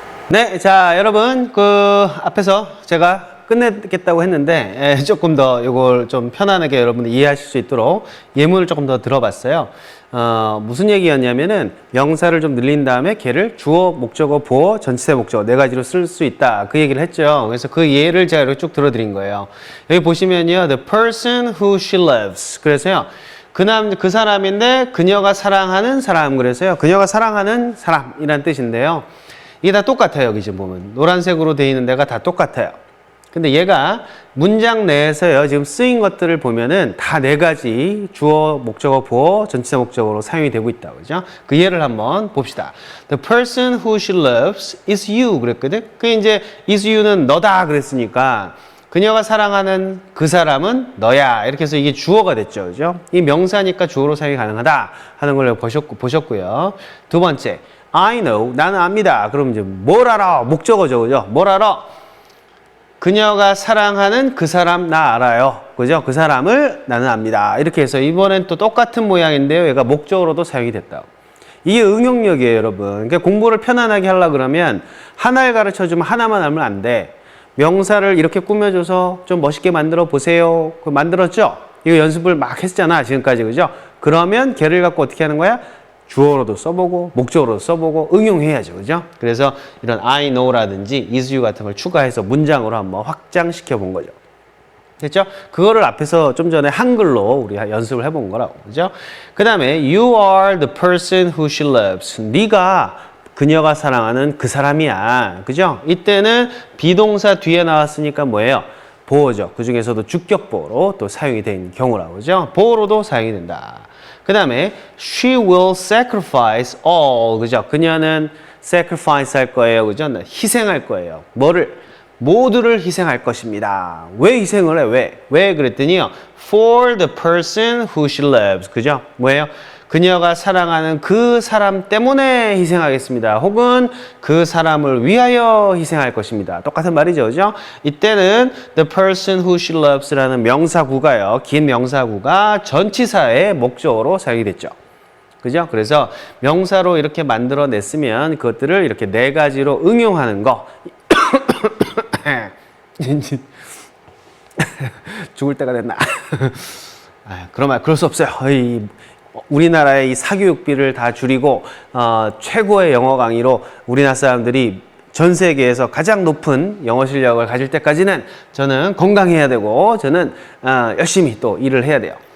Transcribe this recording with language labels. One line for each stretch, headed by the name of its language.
Korean: 네, 자, 여러분, 앞에서 제가 끝내겠다고 했는데, 조금 더 이걸 좀 편안하게 여러분들 이해하실 수 있도록 예문을 조금 더 들어봤어요. 무슨 얘기였냐면은, 명사를 좀 늘린 다음에 걔를 주어, 목적어, 보어, 전치사 목적어 네 가지로 쓸 수 있다. 그 얘기를 했죠. 그래서 그 예를 제가 이렇게 쭉 들어드린 거예요. 여기 보시면요,
English: the person who she loves.
Korean: 그래서요, 그 사람인데, 그녀가 사랑하는 사람. 그래서요, 그녀가 사랑하는 사람이란 뜻인데요. 이게 다 똑같아요. 여기 지금 보면 노란색으로 되어 있는 데가 다 똑같아요. 근데 얘가 문장 내에서요 지금 쓰인 것들을 보면은 다 네 가지 주어, 목적어, 보어, 전치사 목적어로 사용이 되고 있다. 그죠? 그 예를 한번 봅시다.
English: The person who she loves is you
Korean: 그랬거든. 그 이제
English: is you
Korean: 는 너다 그랬으니까 그녀가 사랑하는 그 사람은 너야. 이렇게 해서 이게 주어가 됐죠. 그죠? 이 명사니까 주어로 사용이 가능하다 하는 걸 보셨고요. 두 번째.
English: I know,
Korean: 나는 압니다. 그럼 이제 뭘 알아? 목적어죠, 그죠? 뭘 알아? 그녀가 사랑하는 그 사람 나 알아요. 그죠? 그 사람을 나는 압니다. 이렇게 해서 이번엔 또 똑같은 모양인데요. 얘가 목적어로도 사용이 됐다고. 이게 응용력이에요, 여러분. 그러니까 공부를 편안하게 하려고 그러면 하나를 가르쳐주면 하나만 알면 안 돼. 명사를 이렇게 꾸며줘서 좀 멋있게 만들어 보세요. 그거 만들었죠? 이거 연습을 막 했잖아, 지금까지. 그죠? 그러면 걔를 갖고 어떻게 하는 거야? 주어로도 써보고 목적어로도 써보고 응용해야죠. 그죠? 그래서 이런
English: I know
Korean: 라든지
English: is you
Korean: 같은 걸 추가해서 문장으로 한번 확장시켜 본 거죠. 됐죠? 그거를 앞에서 좀 전에 한글로 우리 연습을 해본 거라고. 그죠? 그 다음에
English: you are the person who she loves.
Korean: 네가 그녀가 사랑하는 그 사람이야. 그죠? 이때는 비동사 뒤에 나왔으니까 뭐예요? 보어죠. 그 중에서도 주격보어로 또 사용이 되는 경우라고. 그죠? 보어로도 사용이 된다. 그 다음에
English: she will sacrifice all.
Korean: 그죠? 그녀는 sacrifice 할 거예요. 그죠? 희생할 거예요. 뭐를? 모두를 희생할 것입니다. 왜 희생을 해? 왜 그랬더니요.
English: For the person who she loves.
Korean: 그죠? 뭐예요? 그녀가 사랑하는 그 사람 때문에 희생하겠습니다. 혹은 그 사람을 위하여 희생할 것입니다. 똑같은 말이죠. 그죠? 이때는
English: the person who she loves라는
Korean: 명사구가요. 긴 명사구가 전치사의 목적어로 사용이 됐죠. 그죠? 그래서 명사로 이렇게 만들어냈으면 그것들을 이렇게 네 가지로 응용하는 거. 죽을 때가 됐나? 그럴 수 없어요. 우리나라의 이 사교육비를 다 줄이고 최고의 영어 강의로 우리나라 사람들이 전 세계에서 가장 높은 영어 실력을 가질 때까지는 저는 건강해야 되고 저는 열심히 또 일을 해야 돼요.